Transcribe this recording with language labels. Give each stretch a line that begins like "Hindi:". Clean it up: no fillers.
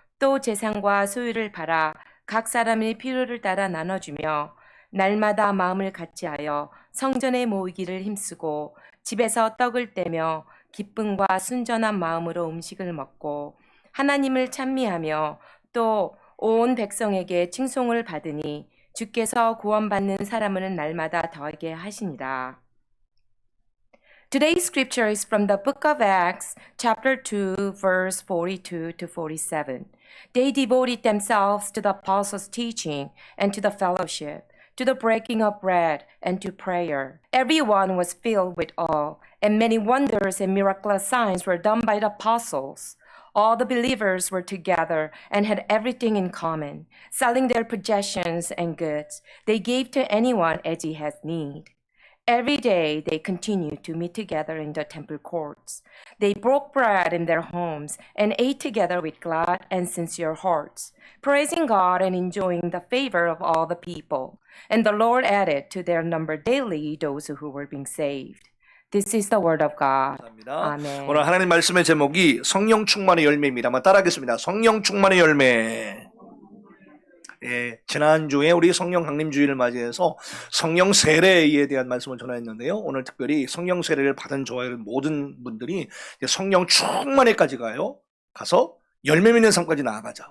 Korean: 또 재산과 소유를 팔아 각 사람의 필요를 따라 나눠주며 날마다 마음을 같이하여 성전에 모이기를 힘쓰고 집에서 떡을 떼며 기쁨과 순전한 마음으로 음식을 먹고 하나님을 찬미하며 또 온 백성에게 칭송을 받으니 주께서 구원받는 사람은 날마다 더하게 하시니라.
English: Today's scripture is from the book of Acts, chapter 2, verse 42 to 47. They devoted themselves to the apostles' teaching and to the fellowship, to the breaking of bread and to prayer. Everyone was filled with awe, and many wonders and miraculous signs were done by the apostles. All the believers were together and had everything in common. Selling their possessions and goods, they gave to anyone as he had need. Every day they continued to meet together in the temple courts. They broke bread in their homes and ate together with glad and sincere hearts, praising God and enjoying the favor of all the people. And the Lord added to their number daily those who were being saved. This is the word of God.
Korean: 감사합니다. 아멘. 오늘 하나님 말씀의 제목이 성령 충만의 열매입니다. 한번 따라하겠습니다. 성령 충만의 열매. 예, 지난주에 우리 성령 강림주의를 맞이해서 성령 세례에 대한 말씀을 전했는데요. 오늘 특별히 성령 세례를 받은 저와 모든 분들이 성령 충만에까지 가서 열매 맺는 삶까지 나아가자.